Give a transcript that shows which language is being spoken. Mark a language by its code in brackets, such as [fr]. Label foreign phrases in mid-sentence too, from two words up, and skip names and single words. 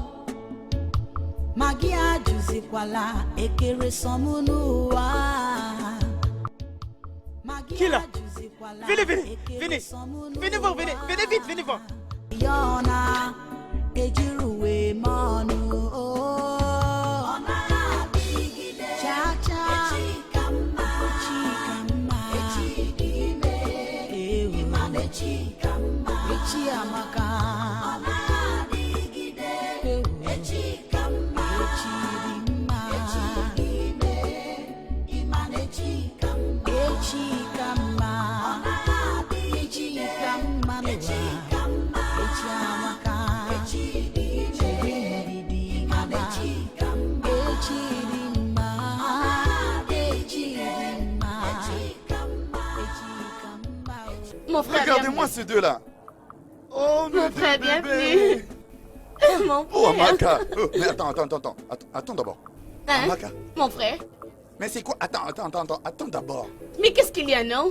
[ig] Magi ajuzikwala ekere somu n'ụwa. Magi [fr] Qui est là? [ig] ajuzikwala [fr] Venez, venez, [ig] ekere [fr] venez. [ig] somu [fr] Venez voir, venez, [ig] n'ụwa. [fr] venez vite, venez voir. [ig] Yona ejiruwe mọnụ o. Cha cha Chikama Ewu Echi amaka Ewu Echi dị mma Echi ka mma Echi ka mma n'ụwa Echi amaka Chiri ndidi mama Echi dị mma Echi dị mma Echi ka mma [fr] Mon frère, Regardez-moi ces deux-là. Oh, Mon frère, bienvenue. Mon frère. Oh, Amaka. Mais attends. Attends d'abord. Hein? Amaka. Mon frère. Mais c'est quoi? Attends d'abord. Mais qu'est-ce qu'il y a, non?